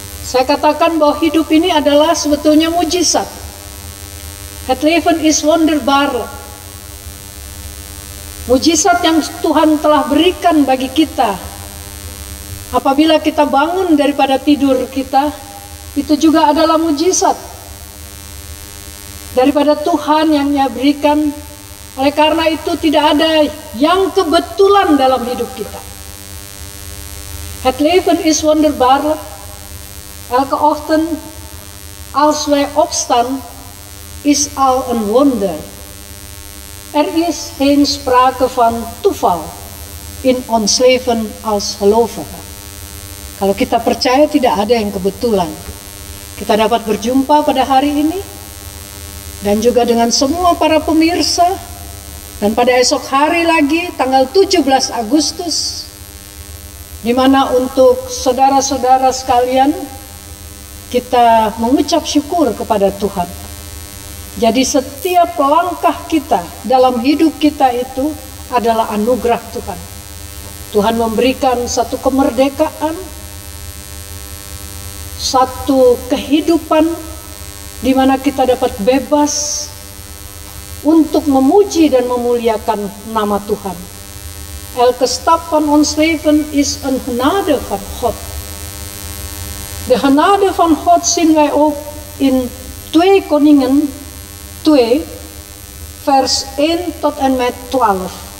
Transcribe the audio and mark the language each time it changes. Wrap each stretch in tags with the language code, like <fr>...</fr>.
<id>Saya katakan bahwa hidup ini adalah sebetulnya mujizat.</id> <nl>Het leven is wonderbaar.</nl> <id>Mujizat yang Tuhan telah berikan bagi kita. Apabila kita bangun daripada tidur kita, itu juga adalah mujizat daripada Tuhan yang Dia berikan. Oleh karena itu tidak ada yang kebetulan dalam hidup kita.</id> <nl>Het leven is wonderbaar. Elke ochtend als wij opstaan is al een wonder. Er is geen sprake van toeval in ons leven als gelovigen.</nl> <id>Kalau kita percaya tidak ada yang kebetulan. Kita dapat berjumpa pada hari ini dan juga dengan semua para pemirsa, dan pada esok hari lagi tanggal 17 Agustus, di mana untuk saudara-saudara sekalian kita mengucap syukur kepada Tuhan. Jadi setiap langkah kita dalam hidup kita itu adalah anugerah Tuhan. Tuhan memberikan satu kemerdekaan, satu kehidupan di mana kita dapat bebas untuk memuji dan memuliakan nama Tuhan.</id> <nl>Elke stap van ons leven is een genade van God. De genade van God zien wij ook in 2 Koningen 2 vers 1 tot en met 12.</nl>